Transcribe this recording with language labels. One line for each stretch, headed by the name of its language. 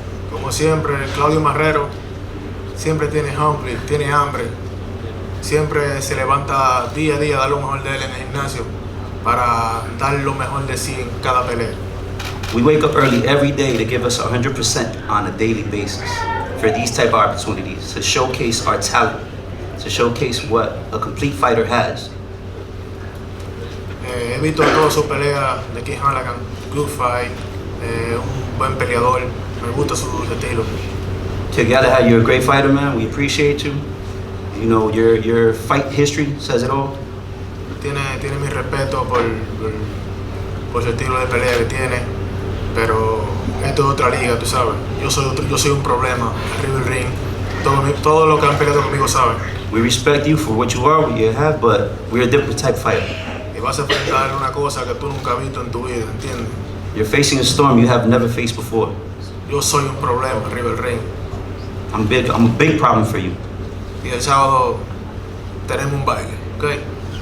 Spanish: Como siempre, Claudio Marrero siempre tiene hambre, siempre se levanta día a día a dar lo mejor de él en el gimnasio para dar lo mejor de sí en cada pelea.
English: We wake up early every day to give us 100% on a daily basis for these type of opportunities, to showcase our talent, to showcase what a complete fighter has.
Spanish: He visto todas sus peleas de King Halagan,
English: good fight,
Spanish: un buen peleador, me gusta su estilo.
English: Kid Galahad, you're a great fighter, man. We appreciate you. You know, your fight history says it all.
Spanish: Tiene mi respeto por su estilo de pelea que tiene, pero esto es otra liga, tú sabes. Yo soy un problema arriba del ring. Todo lo que han peleado conmigo saben.
English: We respect you for what you are, what you have, but we're a different type fighter.
Spanish: Y vas a enfrentar una cosa que tú nunca has visto en tu vida, ¿entiendes?
English: You're facing a storm you have never faced before.
Spanish: Yo soy un problema arriba del ring.
English: I'm a big problem for you.
Spanish: Y el sábado tenemos un baile, ¿ok?